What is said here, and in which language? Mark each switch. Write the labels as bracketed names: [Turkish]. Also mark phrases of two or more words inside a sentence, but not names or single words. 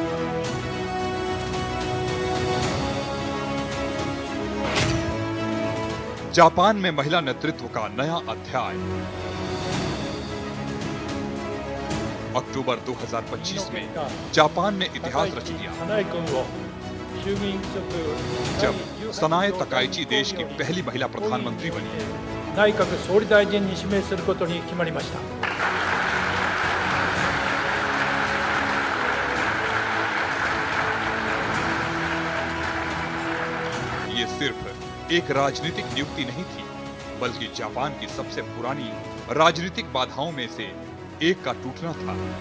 [Hindi] जापान में महिला नेतृत्व का नया अध्याय। अक्टूबर 2025 में जापान ने इतिहास रच दिया जब सनाए तकाइची देश की पहली महिला प्रधानमंत्री बनी। [Japanese] 内閣総理大臣に指名することに決まりました。 [Hindi] ये सिर्फ एक राजनीतिक नियुक्ति नहीं थी, बल्कि जापान की सबसे पुरानी राजनीतिक बाधाओं में से एक का टूटना था।